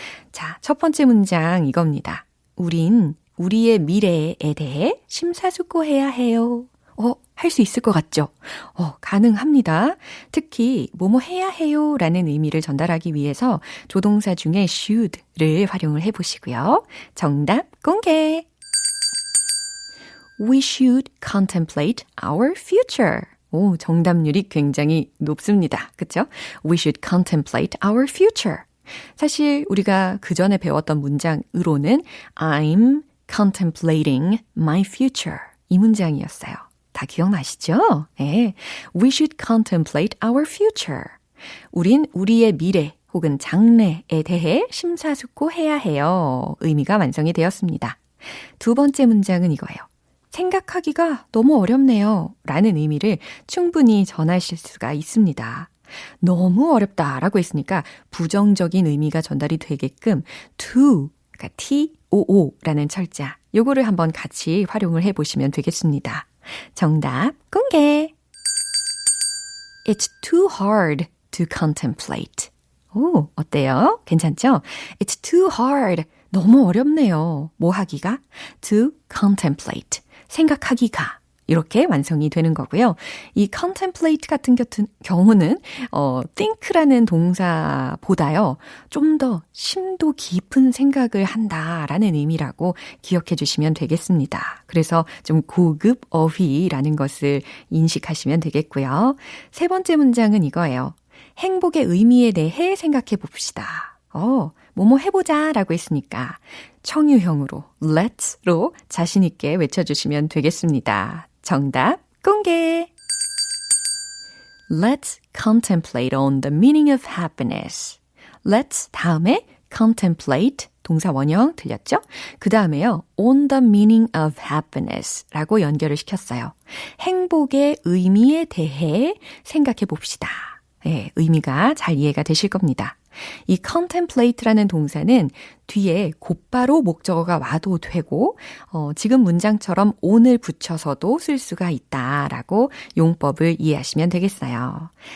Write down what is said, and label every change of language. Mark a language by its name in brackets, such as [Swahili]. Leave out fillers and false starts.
[Korean] 자, 첫 번째 문장 이겁니다. 우린 우리의 미래에 대해 심사숙고해야 해요. 할 수 있을 것 같죠? 가능합니다. 특히 뭐뭐 해야 해요 라는 의미를 전달하기 위해서 조동사 중에 should를 활용을 해보시고요. 정답 공개! [English] We should contemplate our future. [Korean] 정답률이 굉장히 높습니다. 그렇죠? [English] We should contemplate our future. [Korean] 사실 우리가 그 전에 배웠던 문장으로는 [English] I'm contemplating my future. [Korean] 이 문장이었어요. 다 기억나시죠? 네. [English] We should contemplate our future. [Korean] 우린 우리의 미래 혹은 장래에 대해 심사숙고해야 해요. 의미가 완성이 되었습니다. 두 번째 문장은 이거예요. 생각하기가 너무 어렵네요. 라는 의미를 충분히 전하실 수가 있습니다. 너무 어렵다라고 했으니까 부정적인 의미가 전달이 되게끔 to, 그러니까 T-O-O라는 철자, 요거를 한번 같이 활용을 해보시면 되겠습니다. 정답 공개! [English] It's too hard to contemplate. [Korean] 어때요? 괜찮죠? [English] It's too hard. [Korean] 너무 어렵네요. 뭐 하기가? [English] To contemplate. [Korean] 생각하기가. 이렇게 완성이 되는 거고요. 이 contemplate 같은 경우는 think라는 동사보다요. 좀 더 심도 깊은 생각을 한다라는 의미라고 기억해 주시면 되겠습니다. 그래서 좀 고급 어휘라는 것을 인식하시면 되겠고요. 세 번째 문장은 이거예요. 행복의 의미에 대해 생각해 봅시다. 뭐뭐 해보자 라고 했으니까 청유형으로 let's로 자신 있게 외쳐주시면 되겠습니다. 정답 공개! [English] Let's contemplate on the meaning of happiness. [Korean] Let's 다음에 contemplate 동사 원형 들렸죠? 그 다음에요. [English] on the meaning of happiness [Korean] 라고 연결을 시켰어요. 행복의 의미에 대해 생각해 봅시다. 네, 의미가 잘 이해가 되실 겁니다. 이 contemplate라는 동사는 뒤에 곧바로 목적어가 와도 되고 지금 문장처럼 on을 붙여서도 쓸 수가 있다라고 용법을 이해하시면 되겠어요.